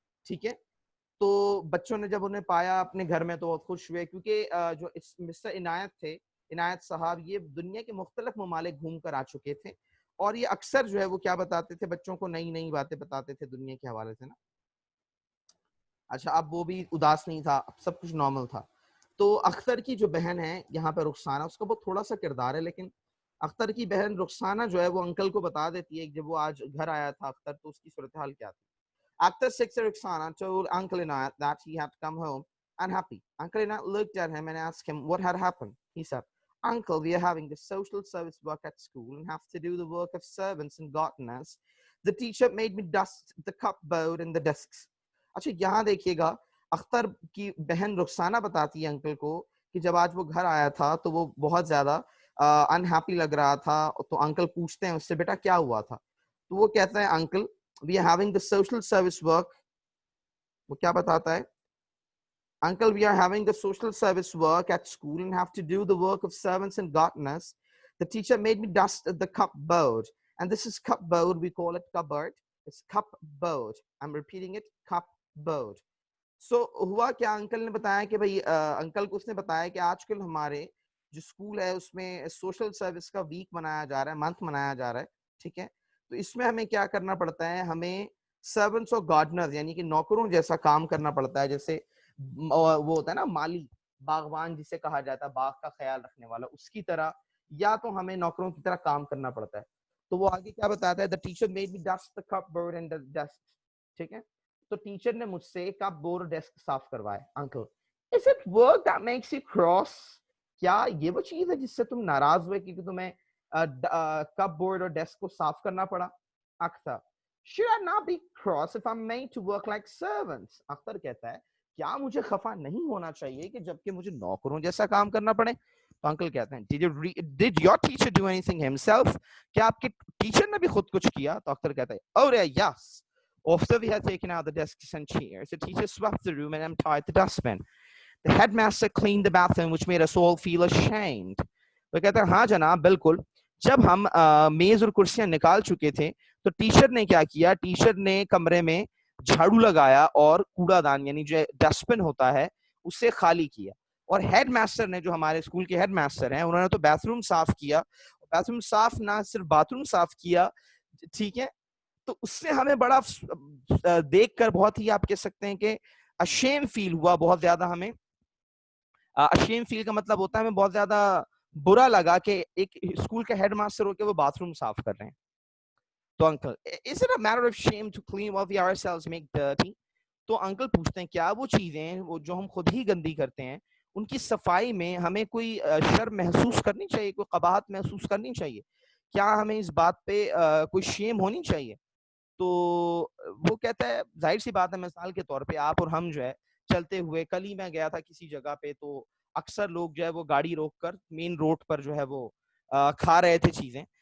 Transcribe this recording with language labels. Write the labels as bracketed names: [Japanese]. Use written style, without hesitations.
[Urdu] ٹھیک ہے, تو بچوں نے جب انہیں پایا اپنے گھر میں تو بہت خوش ہوئے, کیونکہ جو مسٹر عنایت تھے, عنایت صاحب, یہ دنیا کے مختلف ممالک گھوم کر آ چکے تھے, اور یہ اکثر جو ہے وہ کیا بتاتے تھے, بچوں کو نئی نئی باتیں بتاتے تھے دنیا کے حوالے سے نا. اچھا, اب وہ بھی اداس نہیں تھا, اب سب کچھ نارمل تھا. تو اختر کی جو بہن ہے یہاں پہ رخسانہ, اس کا بہت تھوڑا سا کردار ہے, لیکن اختر کی بہن رخسانہ جو ہے وہ انکل کو بتا دیتی ہے جب وہ آج گھر آیا تھا اختر, تو اس کی صورتحال کیا تھی. [English] After 6, Roxana told Uncle Inayat that he had come home unhappy. Uncle Inayat looked at him and asked him what had happened. He said, Uncle, we are having the social service work at school and have to do the work of servants and gardeners. The teacher made me dust the cupboard and the desks. [Urdu] اچھا یہاں دیکھیے گا, اختر کی بہن رخسانہ بتاتی ہے uncle کو کہ جب آج وہ گھر آیا تھا تو وہ بہت زیادہ انہیپی لگ رہا تھا. تو انکل پوچھتے ہیں اس سے, بیٹا کیا ہوا تھا؟ تو وہ کہتا ہے, uncle [English] we are having the social service work. [Urdu] وہ کیا بتاتا ہے, [English] Uncle, we are having the social service work at school and have to do the work of servants and gardeners. The teacher made me dust the cupboard. And this is cupboard, we call it cupboard. It's cupboard. I'm repeating it, cupboard. [Urdu] So ہوا کیا, uncle نے بتایا کہ بھائی, uncle کو اس نے بتایا کہ آج کل ہمارے جو اسکول ہے اس میں سوشل سروس کا ویک منایا جا رہا ہے, منتھ منایا جا رہا ہے. ٹھیک ہے, تو اس میں ہمیں کیا کرنا پڑتا ہے, ہمیں سرونٹس اور گارڈنر یعنی کہ نوکروں جیسا کام کرنا پڑتا ہے. جیسے وہ ہوتا ہے نا مالی, باغبان جسے کہا جاتا ہے, باغ کا خیال رکھنے والا, اس کی طرح یا تو ہمیں نوکروں کی طرح کام کرنا پڑتا ہے. تو وہ آگے کیا بتاتا ہے, [English] the teacher made me dust the cupboard and the desk. [Urdu] ٹھیک ہے, تو ٹیچر نے مجھ سے کپ بورڈ ڈیسک صاف کروائے. [English] Uncle, is it work that makes you cross? [Urdu] کیا یہ وہ چیز ہے جس سے تم ناراض ہوئے کیونکہ تمہیں کپ بورڈ اور ڈیسک کو صاف کرنا پڑا؟ Akhtar, [English] should I not be cross if I'm made to work like servants? [Urdu] Akhtar کہتا ہے, کیا مجھے خفا نہیں ہونا چاہیے کہ جبکہ مجھے نوکروں جیسا کام کرنا پڑے؟ تو انکل کہتے ہیں, [English] did your teacher do anything himself? [Urdu] کیا آپ کے ٹیچر نے بھی خود کچھ کیا؟ تو اختر کہتا ہے, [English] oh yeah, yes. After we had taken out the desks and chairs, the teacher swept the room and emptied the dustbin. The headmaster cleaned the bathroom, which made us all feel ashamed. [Urdu] وہ کہتا ہے, ہاں جناب بالکل. جب ہم میز اور کرسیاں نکال چکے تھے تو ٹیچر نے کیا کیا, ٹیچر نے کمرے میں جھاڑو لگایا اور کوڑا دان یعنی جو ڈسٹ بن ہوتا ہے اسے خالی کیا. اور ہیڈ ماسٹر نے, جو ہمارے اسکول کے ہیڈ ماسٹر ہیں, انہوں نے تو بیتھ روم صاف کیا. بیتھ روم صاف نہ صرف باتھ روم صاف کیا. ٹھیک ہے, تو اس سے ہمیں بڑا دیکھ کر بہت ہی آپ کہہ سکتے ہیں کہ اشیم فیل ہوا, بہت زیادہ ہمیں اشیم فیل کا مطلب ہوتا ہے ہمیں بہت زیادہ برا لگا کہ ایک اسکول کا ہیڈ ماسٹر ہو کے وہ باتھ روم صاف کر رہے ہیں. تو uncle, [English] is it a matter of shame to clean what we ourselves make dirty? [Urdu] تو انکل پوچھتے ہیں, کیا وہ چیزیں وہ جو ہم خود ہی گندی کرتے ہیں ان کی صفائی میں ہمیں کوئی شرم محسوس کرنی چاہیے, کوئی قباحت محسوس کرنی چاہیے؟ کیا ہمیں اس بات پہ کوئی شیم ہونی چاہیے؟ تو وہ کہتا ہے, ظاہر سی بات ہے, مثال کے طور پہ آپ اور ہم جو ہے چلتے ہوئے, کل ہی میں گیا تھا کسی جگہ پہ, تو اکثر لوگ جو ہے وہ گاڑی روک کر مین روڈ پر جو ہے وہ کھا رہے تھے چیزیں.